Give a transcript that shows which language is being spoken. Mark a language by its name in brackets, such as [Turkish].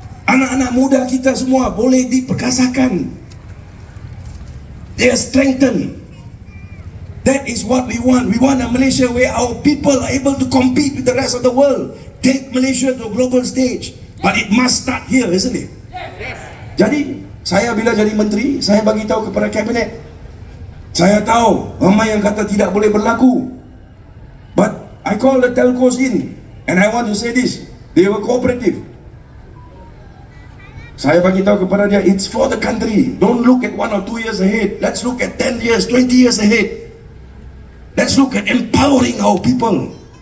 [Malay] Anak-anak muda kita semua boleh diperkasakan. [English] They are strengthened. That is what we want. We want a Malaysia where our people are able to compete with the rest of the world. Take Malaysia to a global stage. But it must start here, isn't it? [Malay] Jadi, saya bila jadi menteri, saya bagi tahu kepada kabinet. Saya tahu ramai yang kata tidak boleh berlaku. [English] But I call the telcos in, and I want to say this. They were cooperative. [Malay] Saya bagi tahu kepada dia, [English] it's for the country. Don't look at 1 or 2 years ahead. Let's look at 10 years, 20 years ahead. Let's look at empowering our people.